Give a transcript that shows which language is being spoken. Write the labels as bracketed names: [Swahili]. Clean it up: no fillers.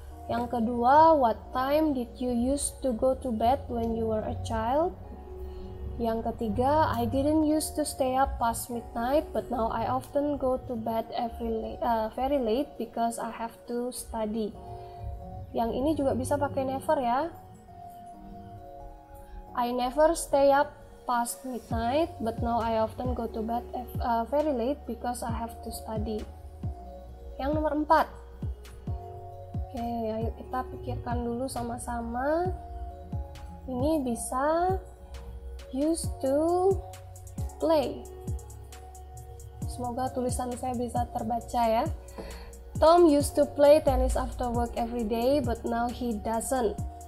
[Indonesian] Yang kedua, [English] what time did you used to go to bed when you were a child? [Indonesian] Yang ketiga, [English] I didn't used to stay up past midnight, but now I often go to bed very late because I have to study. [Indonesian] Yang ini juga bisa pakai never, ya. [English] I never stay up past midnight, but now I often go to bed very late because I have to study. [Indonesian] Yang nomor 4. Oke, ayo kita pikirkan dulu sama-sama. Ini bisa [English] used to play. [Indonesian] Semoga tulisan saya bisa terbaca, ya. [English] Tom used to play tennis after work every day, but now he doesn't.